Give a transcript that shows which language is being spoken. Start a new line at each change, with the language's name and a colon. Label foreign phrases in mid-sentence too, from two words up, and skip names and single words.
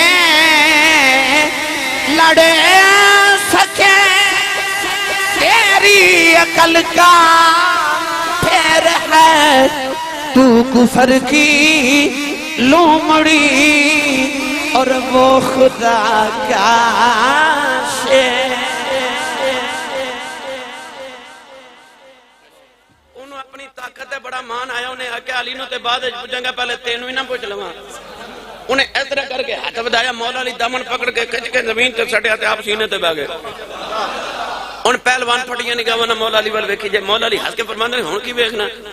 Urdu: لڑ سکے تیری عقل کا پھیر ہے تو کفر کی لومڑی اور وہ خدا کا شیر
Punjabi: انہوں اپنی طاقت ہے بڑا مان آیا انہیں آکے علی نو تے بعد پوچھیں گا پہلے تینوں ہی نہ پوچھ لواں انہیں اس طرح کر کے ہاتھ بدایا مولا علی دامن پکڑ کے کھچ کے زمین تے سٹیا تے آپ سینے تے بہ گئے ان پہلوان پھٹیاں نگاہاں مولا علی ول ویکھی جے مولا علی ہنس کے فرماندے ہن کی ویکھنا